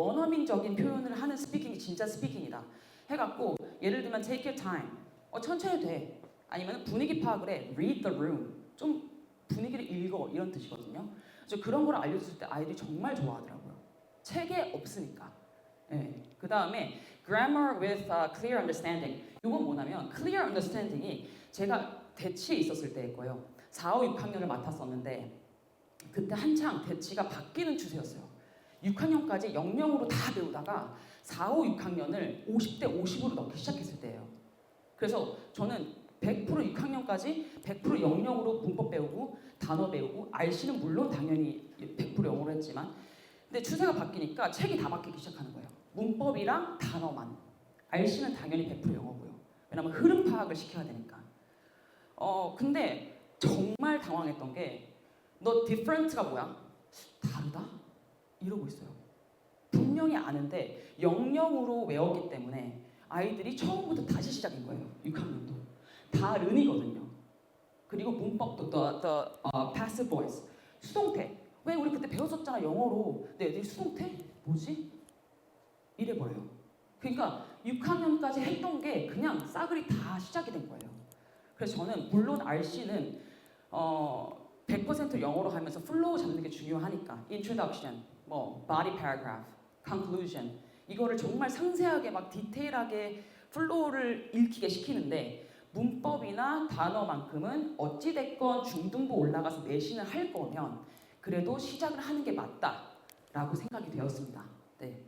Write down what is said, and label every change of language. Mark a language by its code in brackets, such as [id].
[ko] 원어민적인 표현을 하는 스피킹이 진짜 스피킹이다. 해갖고 예를 들면 [en] take your time. [ko] 천천히 돼. 아니면 분위기 파악을 해. [en] read the room. [ko] 좀 분위기를 읽어 이런 뜻이거든요. 그래서 그런 걸 알려줬을 때 아이들이 정말 좋아하더라고요. 책에 없으니까. 네. 그 다음에 [en] grammar with clear understanding. [ko] 이건 뭐냐면 [en] clear understanding [ko] 이 제가 대치에 있었을 때일 거예요. 4, 5, 6학년을 맡았었는데 그때 한창 대치가 바뀌는 추세였어요. 6학년까지 00으로 다 배우다가 4, 5, 6학년을 50대 50으로 넣기 시작했을 때예요. 그래서 저는 100% 6학년까지 100% 00으로 문법 배우고 단어 배우고 RC는 물론 당연히 100% 영어로 했지만 근데 추세가 바뀌니까 책이 다 바뀌기 시작하는 거예요. 문법이랑 단어만. RC는 당연히 100% 영어고요. 왜냐면 흐름 파악을 시켜야 되니까. 근데 정말 당황했던 게 너 different가 뭐야? 다르다? 이러고 있어요. 분명히 아는데 00으로 외웠기 때문에 아이들이 처음부터 다시 시작인 거예요. 6학년도. 다른이거든요. 그리고 문법도 [en] the passive voice. [ko] 수동태. 왜 우리 그때 배웠었잖아 영어로. 근데 애들이 수동태? 뭐지? 이래버려요. 그러니까 6학년까지 했던 게 그냥 싸그리 다 시작이 된 거예요. 그래서 저는 물론 RC는 100% 영어로 하면서 플로우 잡는 게 중요하니까 [en] introduction, body paragraph, conclusion [ko] 이거를 정말 상세하게 막 디테일하게 플로우를 읽히게 시키는데 문법이나 단어만큼은 어찌됐건 중등부 올라가서 내신을 할 거면 그래도 시작을 하는 게 맞다라고 생각이 되었습니다. 네.